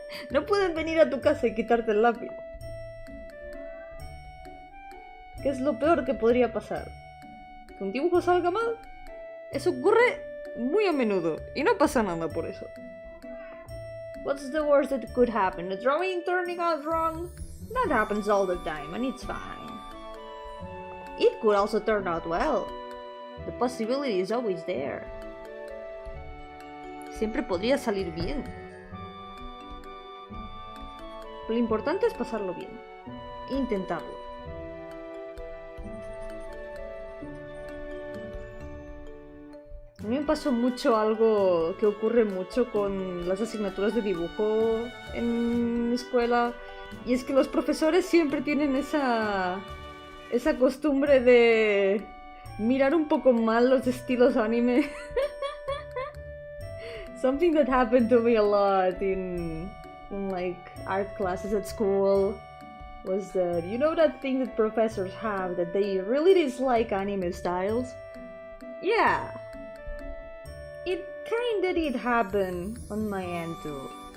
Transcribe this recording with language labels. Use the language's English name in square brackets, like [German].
[Spanish] No pueden venir a tu casa y quitarte el lápiz. ¿Qué es lo peor que podría pasar? ¿Que un dibujo salga mal? Eso ocurre muy a menudo y no pasa nada por eso. [English] What's the worst that could happen? A drawing turning out wrong? That happens all the time and it's fine. It could also turn out well. The possibility is always there. [Spanish] Siempre podría salir bien. Lo importante es pasarlo bien. Intentarlo. A mí me pasó mucho algo que ocurre mucho con las asignaturas de dibujo en escuela. Y es que los profesores siempre tienen esa costumbre de mirar un poco mal los estilos anime. [English] Something that happened to me a lot in like art classes at school was that, you know, that thing that professors have that they really dislike anime styles? Yeah. It kinda did happen on my end too.